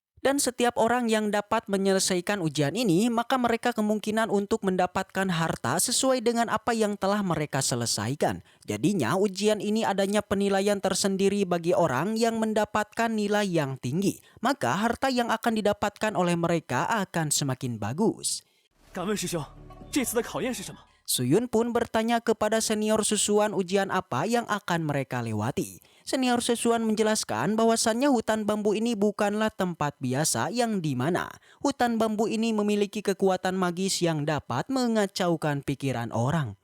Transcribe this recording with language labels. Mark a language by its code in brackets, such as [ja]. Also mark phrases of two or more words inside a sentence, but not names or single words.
[id] Dan setiap orang yang dapat menyelesaikan ujian ini, maka mereka kemungkinan untuk mendapatkan harta sesuai dengan apa yang telah mereka selesaikan. Jadinya ujian ini adanya penilaian tersendiri bagi orang yang mendapatkan nilai yang tinggi. Maka harta yang akan didapatkan oleh mereka akan semakin bagus. [zh] 敢问师兄，这次的考验是什么？ [id] Suyun pun bertanya kepada senior Susuan ujian apa yang akan mereka lewati. Senior Susuan menjelaskan bahwasannya hutan bambu ini bukanlah tempat biasa yang dimana hutan bambu ini memiliki kekuatan magis yang dapat mengacaukan pikiran orang.